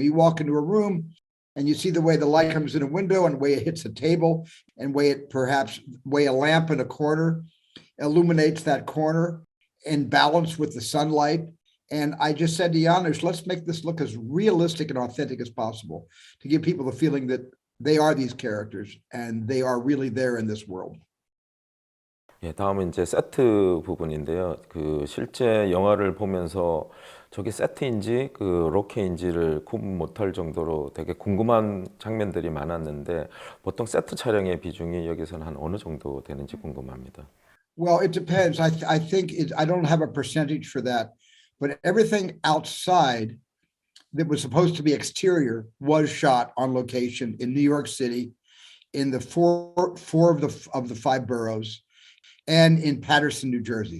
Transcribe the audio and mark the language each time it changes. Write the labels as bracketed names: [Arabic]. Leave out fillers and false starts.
[English] You walk into a room and you see the way the light comes in a window and the way it hits a table and way a lamp in a corner illuminates that corner in balance with the sunlight. And I just said to Janusz, let's make this look as realistic and authentic as possible to give people the feeling that they are these characters and they are really there in this world. [Korean] 예, 다음은 이제 세트 부분인데요. 그 실제 영화를 보면서 저게 세트인지 그 로케인지를 구분 못할 정도로 되게 궁금한 장면들이 많았는데 보통 세트 촬영의 비중이 여기서는 한 어느 정도 되는지 궁금합니다. [English] Well, it depends. I think I don't have a percentage for that, but everything outside that was supposed to be exterior was shot on location in New York City, in the four of the five boroughs, and in Paterson, New Jersey.